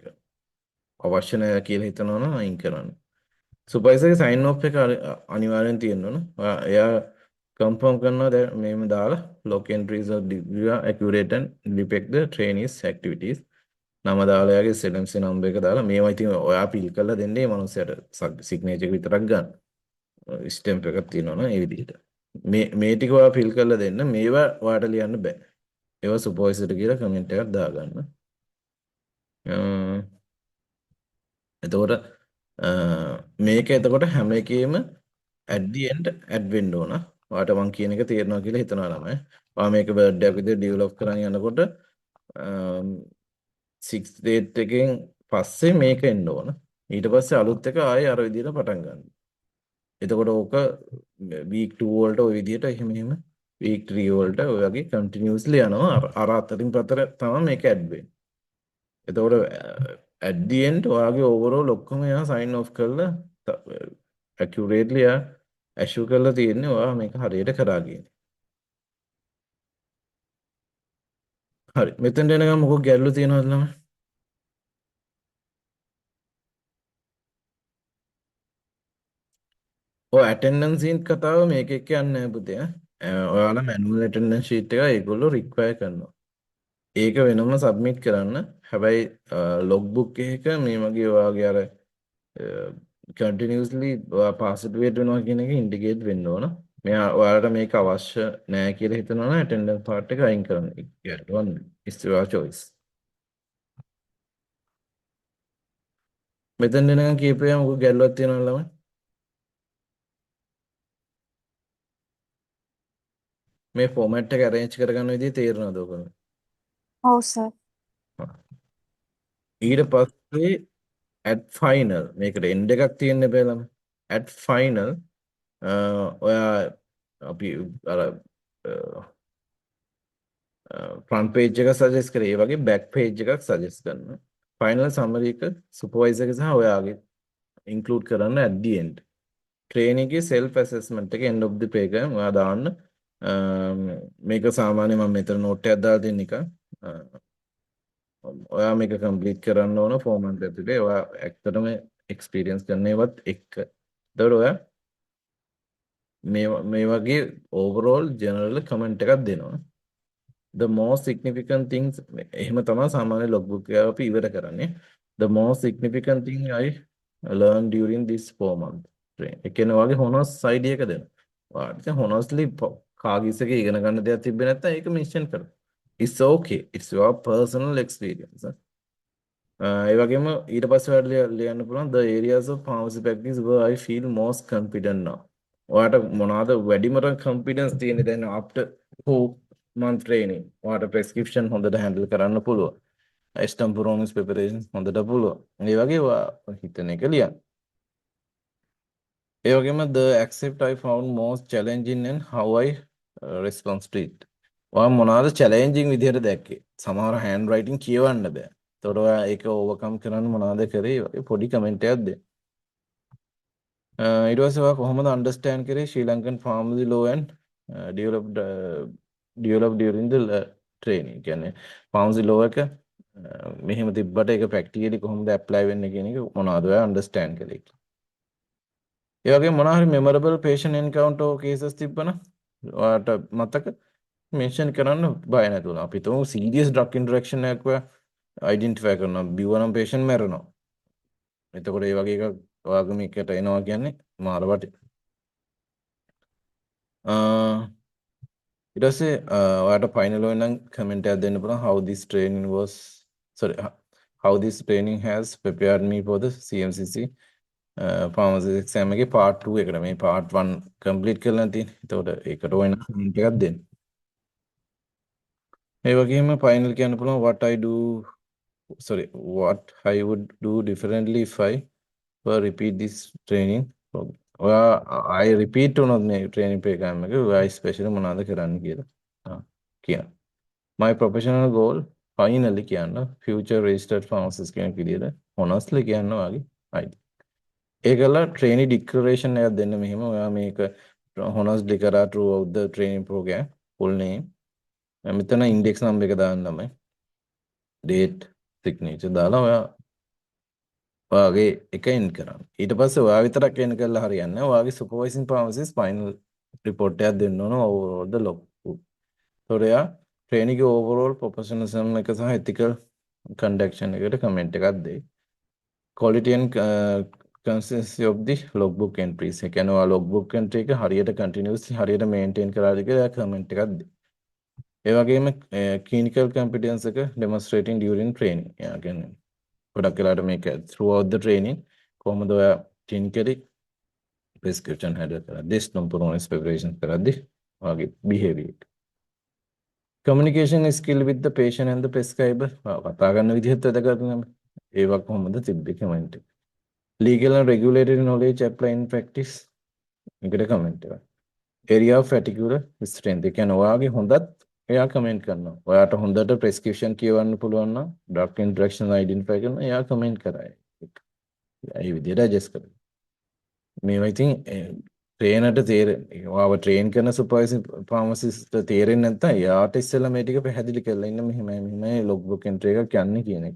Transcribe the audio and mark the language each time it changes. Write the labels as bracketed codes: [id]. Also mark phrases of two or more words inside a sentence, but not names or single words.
[si] අවශ්‍ය නැහැ කියලා හිතනවා නම් අයින් කරන්න. සුපර්වයිසර්ගේ [en] sign off [si] එක අනිවාර්යෙන් තියෙන්න ඕන. එයා කන්ෆර්ම් කරනවා දැන් මේම දාලා [en] log entries are accurate and depict the trainees activities. [si] නම දාලා යාගේ [en] SLMC number [si] එක දාලා මේවා ඉතින් ඔයා පිල් කරලා දෙන්නේ මේ මනුස්සයාට සිග්නේචර් එක විතරක් ගන්න. ස්ටැම්ප් එකක් තියෙනවනේ ඒ විදිහට. මේ ටික ඔයා ෆිල් කරලා දෙන්න. මේවා ඔයාට ලියන්න බෑ. ඒවා සුපර්වයිසර්ට කියලා කමෙන්ට් එකක් දාගන්න. එතකොට මේක එතකොට හැම එකේම [en] at the end add [si] වෙන්න ඕන. ඔයාට මං කියන එක තේරෙනවා කියලා හිතනවා ළමයි. ඔයා මේක බර්ඩ් එකක් විදිහට ඩෙවලොප් කරන් යනකොට 6 date එකෙන් පස්සේ මේක එන්න ඕන. ඊට පස්සේ අලුත් එක ආයෙ අර විදිහට පටන් ගන්න. එතකොට ඕක week 2 වලට ওই විදිහට එහෙම week 3 වලට ඔය වගේ continuously යනවා. අර අතරින් පතර තමයි මේක add වෙන්නේ. එතකොට [en] at the end [si] ඔයාගේ overall ඔක්කොම එයා [en] sign off [si] කරලා accurately එයා assure කරලා තියෙන්නේ ඔයා මේක හරියට කරා කියන්නේ. හරි. මෙතෙන්ට එනකම් මොකක් ගැටලු තියෙනවද ළමයි? ඔය [en] attendance sheet [si] කතාව මේක එක්ක යන්නේ නැහැ පුතේ. ඔයාලා [en] manual attendance sheet [si] එක ඒගොල්ලෝ require කරනවා. ඒක වෙනම සබ්මිට් කරන්න. හැබැයි logbook එක මේ වගේ ඔයාගේ අර [en] continuously participate [si] වෙනවා කියන එක indicate වෙන්න ඕන. මෙයා ඔයාලට මේක අවශ්‍ය නැහැ කියලා හිතනවා නම් [en] attendance part [si] එක අයින් කරන්න. ගැටුවක් [en] it's your choice. [si] මෙතෙන් එනකන් කීපේ මොකක් ගැටලුවක් තියෙනවද ළමයි? මේ format එක arrange කරගන්න විදිහ තේරෙනවද ඔයගොල්ලෝ? ඔව් සර්. ඊට පස්සේ [en] at final [si] මේකට end එකක් තියෙන්න බෑ ළමයි. [en] at final [si] ඔයා අපි අර [en] front page [si] එක suggest කරේ. ඒ වගේ [en] back page [si] එකක් suggest කරනවා. [en] final summary [si] එක supervisor එක සහ ඔයාගේ include කරන්න [en] at the end. [si] training එකේ [en] self assessment [si] එක [en] end of the page [si] එක ඔයා දාන්න. මේක සාමාන්‍ය මම මෙතන note එකක් දාලා තියෙන එක. ඔයා මේක complete කරන්න ඕන format ඇතුලේ. ඔයා ඇත්තටම experience කරන ඒවත් එක්ක. එතකොට ඔයා මේ වගේ [en] overall general comment [si] එකක් දෙනවා. [en] The most significant things [si] එහෙම තමයි සාමාන්‍ය logbook එක අපි ඉවර කරන්නේ. [en] The most significant thing I learned during this 4 month training. [si] ඒ කියන්නේ ඔයාගේ [en] honors idea [si] එක දෙන්න. ඔයාට honestly කාගිස් එකේ ඉගෙන ගන්න දෙයක් තිබ්බේ නැත්නම් ඒක mention කරන්න. [en] It's okay. It's your personal experience. [si] ඒ වගේම ඊට පස්සේ ඔයාලට ලියන්න පුළුවන් [en] the areas of pharmacy practice where I feel most confident now. [si] ඔයාට මොනවාද වැඩිම confidence තියෙන්නේ දැන් [en] after 4 month training. [si] ඔයාට prescription හොඳට handle කරන්න පුළුවන්. [en] extemporaneous preparations [si] හොඳට පුළුවන්. ඒ වගේ ඔයා හිතන එක ලියන්න. ඒ වගේම [en] the accept I found most challenging and how I respond to it. [si] ඔයා මොනවාද challenging විදිහට දැක්කේ? සමහර handwriting කියවන්න බෑ. එතකොට ඔයා ඒක overcome කරන්න මොනවද කරේ? වගේ පොඩි comment එකක් දෙන්න. ඊට පස්සේ ඔයා කොහොමද [en] understand කරේ Sri Lankan pharmacy law and developed during the training. [si] කියන්නේ [en] pharmacy law [si] එක මෙහෙම තිබ්බට ඒක practically කොහොමද apply වෙන්නේ කියන එක මොනවද ඔයා understand කරේ? ඒ වගේම මොනවා හරි [en] memorable patient encounter cases [si] තිබ්බනම් ඔයාට මතක mention කරන්න බය නැතුව. අපි තුමු [en] serious drug interaction [si] එකක් identify කරනවා. බිව්වනම් patient මැරෙනවා. එතකොට ඒ වගේ එකක් ඔයාගේ මේකට එනවා කියන්නේ මාර වටේ. ඊට පස්සේ ඔයාට [en] final වෙනනම් comment [si] එකක් දෙන්න පුළුවන් [en] how this training was how this training has prepared me for the CMCC pharmacy exam [si] එකේ part 2 එකට මේ part 1 complete කරලා තියෙනවා. එතකොට ඒකට වෙන [en] comment [si] එකක් දෙන්න. ඒ වගේම [en] final [si] කියන්න පුළුවන් [en] what I would do differently if I were repeat this training. [si] I repeat උනොත් මේ [en] training program [si] එක ඔයා especially මොනවද කරන්න කියලා කියන්න. [en] My professional goal finally [si] කියන්න [en] future registered pharmacist [si] කෙනෙක් විදියට honestly කියන්න ඔයාගේ idea. ඒකල [en] training declaration [si] එකක් දෙන්න මෙහෙම ඔයා මේක honestly කරා [en] throughout the training program full name. [si] මෙතන [en] index number [si] එක දාන්න තමයි. [en] date signature [si] දාලා ඔයාගේ එක end කරන්න. ඊට පස්සේ ඔයා විතරක් end කරලා හරියන්නේ නැහැ. ඔයාගේ [en] supervising pharmacist final [si] රිපෝට් එකක් දෙන්න ඕන [en] overall the logbook. [si] ඒතකොට එයා training එකේ [en] overall professionalism [si] එක සහ [en] ethical conduction [si] එකට comment එකක් දෙයි. [en] quality and consistency of the logbook entries. [si] ඒ කියන්නේ ඔයා [en] logbook entry [si] එක හරියට continuously හරියට maintain කරාද කියලා එයා comment එකක් දෙයි. ඒ වගේම [en] clinical competence එක demonstrating during training. [si] එයා කියන්නේ ගොඩක් වෙලාවට මේක [en] throughout the training [si] කොහොමද ඔයා [en] clinically prescription handle [si] කරද්දී ස්නොම්පරෝනස් preparation කරද්දී ඔයාගේ behavior එක. [en] communication skill with the patient and the prescriber. [si] කතා කරන විදිහත් වැදගත් නම. ඒවා කොහොමද තිබ්බේ comment එක. [en] legal and regulatory knowledge apply in practice. [si] එකට comment එකක්. [en] area of particular strength. [si] ඒ කියන්නේ ඔයාගේ හොඳත් එයා comment කරනවා. ඔයාට හොඳට prescription කියවන්න පුළුවන් නම් [en] drug interaction identify [si] කරන එයා comment කරයි. ඒ විදිහට adjust කරනවා. මේවා ඉතින් ට්‍රේනර්ට තේරෙන්නේ. ඔයාව ට්‍රේන් කරන [en] supervising pharmacist [si] තේරෙන්නේ නැත්නම් එයාට ඉස්සෙල්ලා මේ ටික පැහැදිලි කරලා ඉන්න මෙහෙමයි [en] log book entry [si] එකක් යන්නේ කියන එක.